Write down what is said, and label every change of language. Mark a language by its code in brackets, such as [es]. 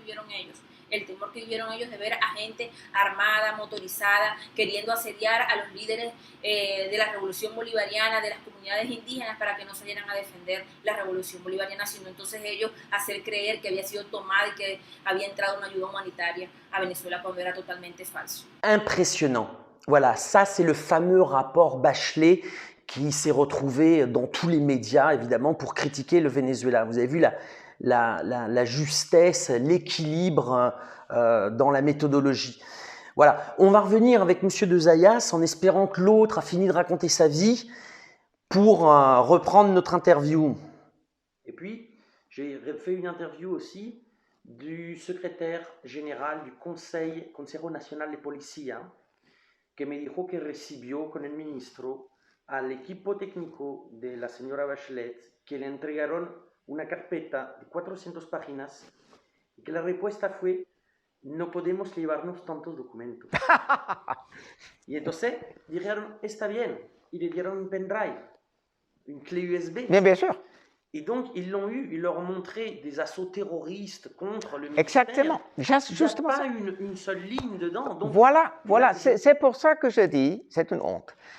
[es] ellos, el temor que vivieron ellos de ver a gente armada, motorizada, queriendo asediar a los líderes de la revolución bolivariana, de las comunidades indígenas, para que no salieran a defender la revolución bolivariana, sino entonces ellos hacer creer que había sido tomada y que había entrado una ayuda humanitaria a Venezuela cuando era totalmente falso. [fr] Impressionnant. Voilà, ça c'est le fameux rapport Bachelet qui s'est retrouvé dans tous les médias, évidemment, pour critiquer le Venezuela. Vous avez vu la justesse, l'équilibre dans la méthodologie. Voilà, on va revenir avec M. de Zayas en espérant que l'autre a fini de raconter sa vie pour reprendre notre interview. Et puis, j'ai fait une interview aussi du secrétaire général du [es] Consejo Nacional de Policía, que me dijo que recibió con el ministro al equipo técnico de la señora Bachelet, que le entregaron una carpeta de 400 páginas y que la respuesta fue: no podemos llevarnos tantos documentos. Y entonces dijeron: está bien, y le dieron un pendrive, [fr] une clé USB. Bien sûr. Et donc, ils l'ont eu, ils leur ont montré des assauts terroristes contre le ministère. Exactement, justement ça. Il n'y a pas une seule ligne dedans. Donc, voilà, c'est pour ça que je dis, c'est une honte.